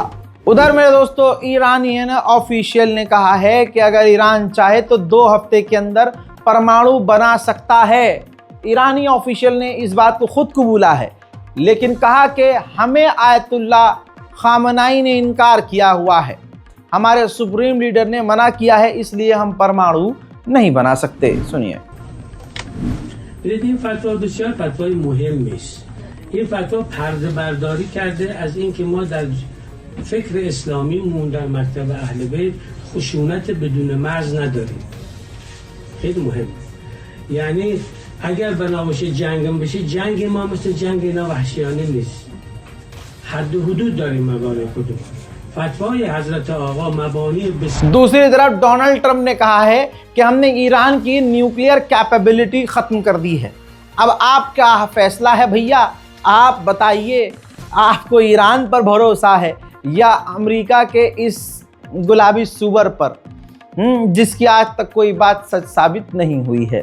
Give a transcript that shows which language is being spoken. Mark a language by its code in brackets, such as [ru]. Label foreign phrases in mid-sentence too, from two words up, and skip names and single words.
[hi] उधर मेरे दोस्तों [en] Iranian official [hi] ने कहा है कि अगर ईरान चाहे तो 2 हफ्ते के अंदर परमाणु बना सकता है। ईरानी ऑफिशियल ने इस बात को खुद कबूला है, लेकिन कहा कि हमें आयतुल्लाह खामनाई ने इनकार किया हुआ है, हमारे [en] supreme leader [hi] ने मना किया है, इसलिए हम परमाणु नहीं बना सकते। सुनिए। [fa] این فتوا بسیار فتوای مهمی است. این فتوا پرده برداری کرده از اینکه ما در فکر اسلامیمون در مکتب اهل بیت خشونت بدون مرز نداریم. خیلی مهمه. یعنی اگر بنا باشه جنگ بشه، جنگ ما مثل جنگ اینا وحشیانه نیست. حد و حدود داریم مبانی خودمون. فتوای حضرت آقا مبانی بسیار. [hi] दूसरी तरफ डोनाल्ड ट्रंप ने कहा है कि हमने ईरान की [en] nuclear capability [hi] खत्म कर दी है। अब आपका फैसला है भैया, आप बताइए, आपको ईरान पर भरोसा है या अमेरिका के इस गुलाबी सुअर पर, जिसकी आज तक कोई बात सच साबित नहीं हुई है।